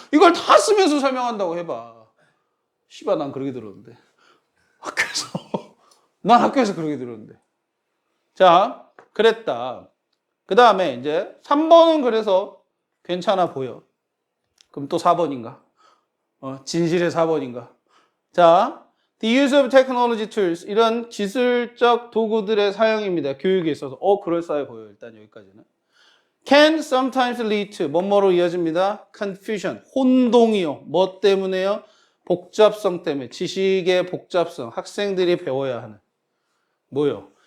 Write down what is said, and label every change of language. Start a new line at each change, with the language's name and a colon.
Korean: 이걸 다 쓰면서 설명한다고 해봐. 씨발, 난 그러게 들었는데. 난 학교에서 그러게 들었는데. 자, 그랬다. 그 다음에 이제 3번은 그래서 괜찮아 보여. 그럼 또 4번인가? 진실의 4번인가?
English: 자, the use of technology tools.
Korean: 이런 기술적 도구들의 사용입니다. 교육에 있어서. 그럴싸해 보여. 일단 여기까지는.
English: can sometimes lead to.
Korean: 뭐뭐로 이어집니다. confusion. 혼동이요. 뭐 때문에요? 복잡성 때문에. 지식의 복잡성. 학생들이 배워야 하는. 뭐요?